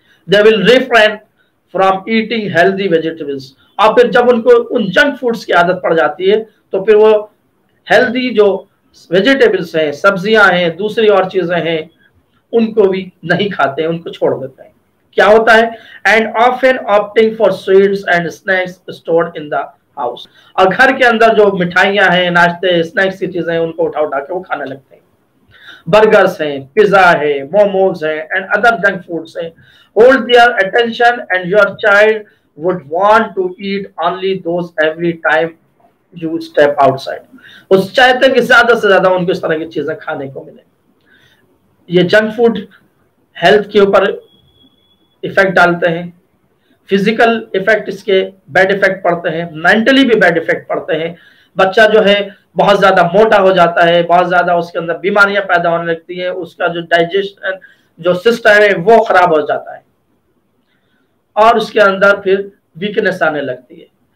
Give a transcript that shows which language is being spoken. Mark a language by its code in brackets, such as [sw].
[en] they will refrain from eating healthy vegetables, [hi] और फिर जब उनको उन जंक फूड्स की आदत पड़ जाती है तो फिर वो हेल्दी जो वेजिटेबल्स हैं, सब्जियां हैं, दूसरी और चीजें हैं, उनको भी नहीं खाते हैं, उनको छोड़ देते हैं। क्या होता है? [en] and often opting for sweets and snacks stored in the house, [hi] और घर के अंदर जो मिठाइयां हैं, नाश्ते, स्नैक्स की चीजें, उनको उठा उठा के वो खाने लगते हैं। बर्गर्स हैं, पिज्जा है, मोमोज हैं एंड अदर जंक फूड्स हैं। [en] Hold their attention and your child would want to eat only those every time you step outside. [hi] उस चाहते हैं कि ज्यादा से ज्यादा उनको इस तरह की चीजें खाने को मिले। ये जंक फूड हेल्थ के ऊपर इफेक्ट डालते हैं, फिजिकल इफेक्ट इसके बैड इफेक्ट पड़ते हैं, मेंटली भी बैड इफेक्ट पड़ते हैं। बच्चा जो है बहुत ज्यादा मोटा हो जाता है, बहुत ज्यादा उसके अंदर बीमारियां पैदा होने लगती है, उसका जो डाइजेशन जो सिस्टम है वो खराब हो जाता है और उसके अंदर फिर वीकनेस आने लगती है।